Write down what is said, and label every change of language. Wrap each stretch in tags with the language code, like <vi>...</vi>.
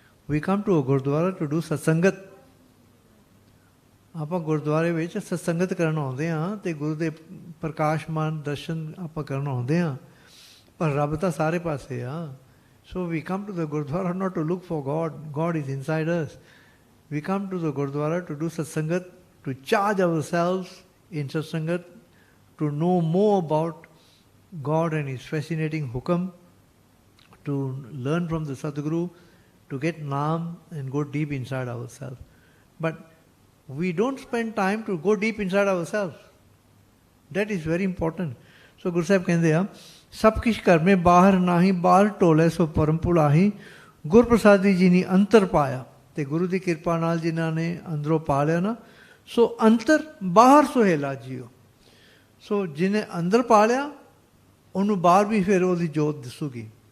<en>We come to a gurdwara to do satsangat.</en> <pa>ਆਪਾਂ ਗੁਰਦੁਆਰੇ ਵਿੱਚ ਸਤਸੰਗਤ ਕਰਨ ਆਉਂਦੇ ਹਾਂ, ਅਤੇ ਗੁਰੂ ਦੇ ਪ੍ਰਕਾਸ਼ਮਾਨ ਦਰਸ਼ਨ ਆਪਾਂ ਕਰਨ ਆਉਂਦੇ ਹਾਂ। ਪਰ ਰੱਬ ਤਾਂ ਸਾਰੇ ਪਾਸੇ ਆ।</pa> <en>So we come to the gurdwara not to look for God, God is inside us. We come to the gurdwara to do satsangat, to charge ourselves in satsangat, to know more about God and His fascinating hukam, to learn from the Sadguru, to get Naam and go deep inside ourselves. But we don't spend time to go deep inside ourselves. That is very important. So Guru Sahib</en> <pa>ਕਹਿੰਦੇ ਆ, ਸਭ ਕੁਛ ਘਰ ਮੇ ਬਾਹਰ ਨਾਹੀਂ, ਬਾਹਰ ਢੋਲੇ ਸੋ ਪਰਮ ਭੁਲਾਹੀ। ਗੁਰ ਪ੍ਰਸਾਦੀ ਜੀ ਨੇ ਅੰਤਰ ਪਾਇਆ, ਅਤੇ ਗੁਰੂ ਦੀ ਕਿਰਪਾ ਨਾਲ ਜਿਨ੍ਹਾਂ ਨੇ ਅੰਦਰੋਂ ਪਾ ਲਿਆ ਨਾ, ਸੋ ਅੰਤਰ ਬਾਹਰ ਸੁਹੇਲਾ ਜੀਓ। ਸੋ ਜਿਹਨੇ ਅੰਦਰ ਪਾ ਲਿਆ, ਉਹਨੂੰ ਬਾਹਰ ਵੀ ਫਿਰ ਉਹਦੀ ਜੋਤ ਦਿਸੂਗੀ।</pa>